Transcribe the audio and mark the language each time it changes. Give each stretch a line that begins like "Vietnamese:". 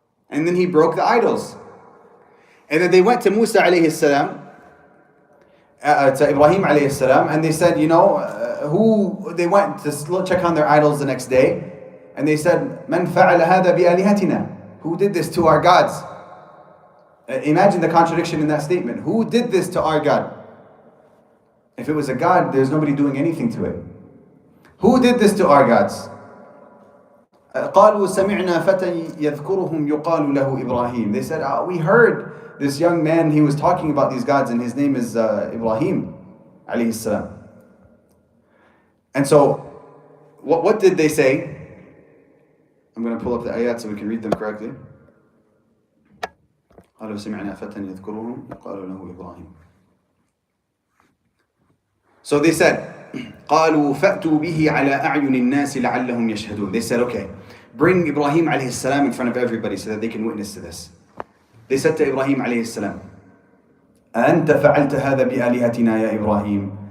English: And then he broke the idols. And then they went to Musa alayhi salam, to Ibrahim alayhi salam, and they said, they went to check on their idols the next day, and they said,
Arabic: "Man fa'ala hada bi alihatina?"
English: Who did this to our gods? Imagine the contradiction in that statement. Who did this to our God? If it was a God, there's nobody doing anything to it. Who did this to our gods?
Arabic: قالوا سمعنا فتى يذكرهم يقال له إبراهيم.
English: They said, we heard this young man, he was talking about these gods and his name is Ibrahim alayhi salam. And so, what did they say? I'm going to pull up the ayat so we can read them correctly.
Arabic: قالوا سمعنا فتى يذكرهم يقال له إبراهيم.
English: So they said,
Arabic: قالوا فأتوا به على أعين الناس لعلهم يشهدون.
English: They said, okay, bring Ibrahim alayhi salam in front of everybody so that they can witness to this. They said to Ibrahim alayhi salam,
Arabic: أنت فعلت هذا بآلهتنا يا إبراهيم?